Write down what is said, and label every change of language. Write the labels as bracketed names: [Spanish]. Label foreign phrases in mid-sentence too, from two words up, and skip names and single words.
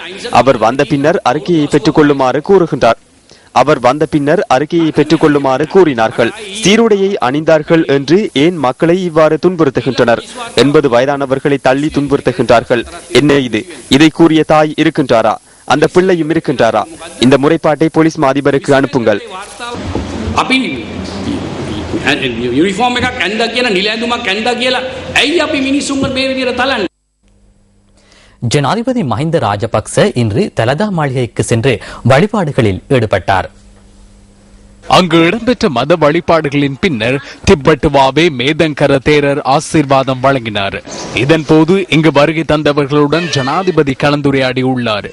[Tamil] அவர் வந்த பின்னர் அறிக்கையை பெற்றுக் கொள்ளுமாறு கூறினார்கள். சீருடையை அணிந்தார்கள் என்று ஏன் மக்களை இவ்வாறு துன்புறுத்துகின்றனர்? 80 வயதானவர்களை தள்ளி துன்புறுத்துகின்றார்கள். என்ன இது? இதை கூறிய தாய் இருக்கின்றாரா? அந்த பிள்ளையும் இருக்கின்றாரா? இந்த முறைப்பாட்டை போலீஸ் அதிபருக்கு அனுப்புங்கள். [Sinhala] යුනිෆෝම් එකක් ඇඳ කියලා නිලැඳුමක් ඇඳ කියලා ඇයි අපි මිනිස්සුන්ව මේ විදිහට තලන්නේ? [Tamil] ஜனாதிபதி மஹிந்த ராஜபக்ச இன்று தலதா மாளிகைக்கு சென்று வழிபாடுகளில் ஈடுபட்டார். அங்கு இடம்பெற்ற மத வழிபாடுகளின் பின்னர் திப்பட்டுவாவே மேதங்கர தேரர் ஆசீர்வாதம் வழங்கினார். இதன் போது இங்கு வருகை தந்தவர்களுடன் ஜனாதிபதி கலந்துரையாடி உள்ளார்.